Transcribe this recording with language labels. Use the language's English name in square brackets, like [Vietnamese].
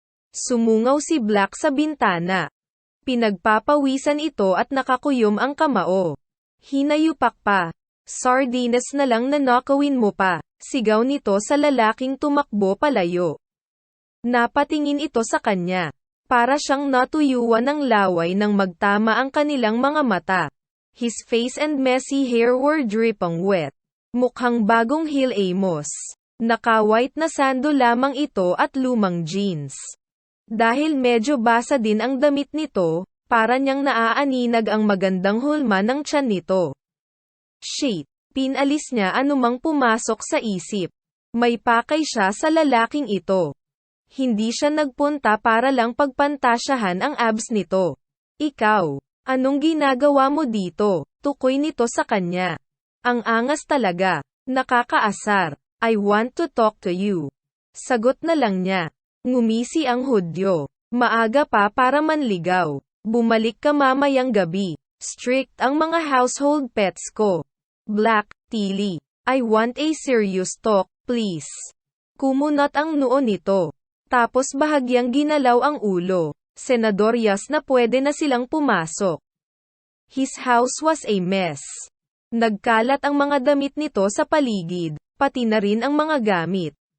[Filipino] Sumungaw si Black sa bintana. Pinagpapawisan ito at nakakuyom ang kamao. Hinayupak pa. Sardinas na lang na nakawin mo pa, sigaw nito sa lalaking tumakbo palayo. Napatingin ito sa kanya. Para siyang natuyuan ng laway nang magtama ang kanilang mga mata. [English] His face and messy hair were dripping wet. [Filipino] Mukhang bagong heel Amos. Naka-white na sando lamang ito at lumang jeans. Dahil medyo basa din ang damit nito, para niyang naaaninag ang magandang hulma ng tiyan nito. Shit, pinalis niya anumang pumasok sa isip. May pakay siya sa lalaking ito. Hindi siya nagpunta para lang pagpantasyahan ang abs nito. Ikaw, anong ginagawa mo dito? Tukoy nito sa kanya. Ang angas talaga. Nakakaasar. [English] I want to talk to you. [Filipino] Sagot na lang niya. Ngumisi ang Hudyo. Maaga pa para manligaw. Bumalik ka mamayang gabi. Strict ang mga household pets ko. Black, Tilly. [English] I want a serious talk, please. [Filipino] Kumunot ang noo nito. Tapos bahagyang ginalaw ang ulo. Senador Yas na pwede na silang pumasok. [English] His house was a mess. [Filipino] Nagkalat ang mga damit nito sa paligid, pati na rin ang mga gamit.